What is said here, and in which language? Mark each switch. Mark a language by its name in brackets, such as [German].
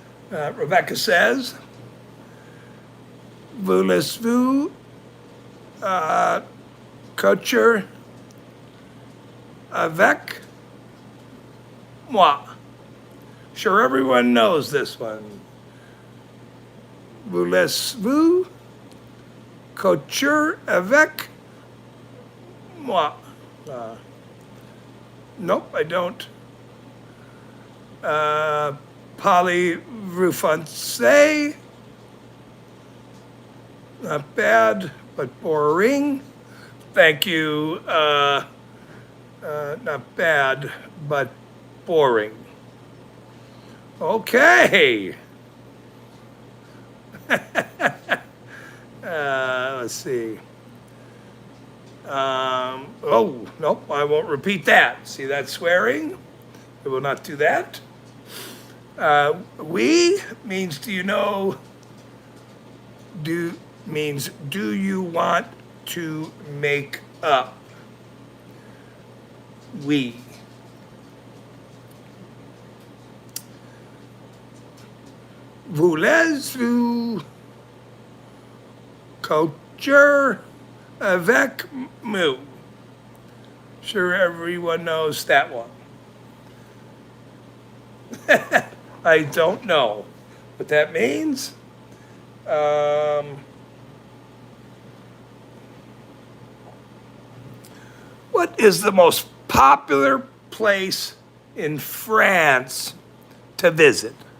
[English] Rebecca says, [French] voulez-vous coucher avec moi? [English] Sure, everyone knows this one. [French] Voulez-vous coucher avec moi? [English] Nope, I don't. [French] Parlez-vous français? [English] Not bad, but boring. Thank you. Not bad, but boring. Okay. Let's see. Oh, nope, I won't repeat that. See that swearing? I will not do that. We means do you know, means do you want to make up? We. [French] voulez-vous coucher avec moi? [English] Sure, everyone knows that one. I don't know what that means. What is the most popular place in France to visit?